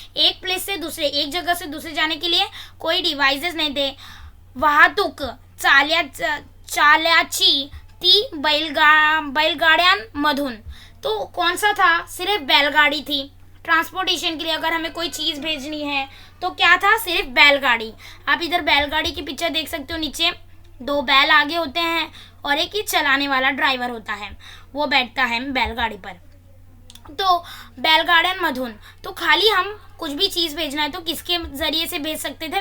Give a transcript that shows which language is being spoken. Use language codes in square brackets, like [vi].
[hi] एक प्लेस से दूसरे, एक जगह से दूसरे जाने के लिए कोई डिवाइसेस नहीं थे। [mr] वाहतूक चाल्याची ती बैलगाड्यांमधून, [hi] तो कौन सा था? सिर्फ बैलगाड़ी थी ट्रांसपोर्टेशन के लिए। अगर हमें कोई चीज़ भेजनी है तो क्या था? सिर्फ बैलगाड़ी। आप इधर बैलगाड़ी की पिक्चर देख सकते हो, नीचे दो बैल आगे होते हैं और एक ही चलाने वाला ड्राइवर होता है, वो बैठता है बैलगाड़ी पर। तो बैलगाड्यांमधून, तो खाली हम कुछ भी चीज़ भेजना है तो किसके ज़रिए से भेज सकते थे?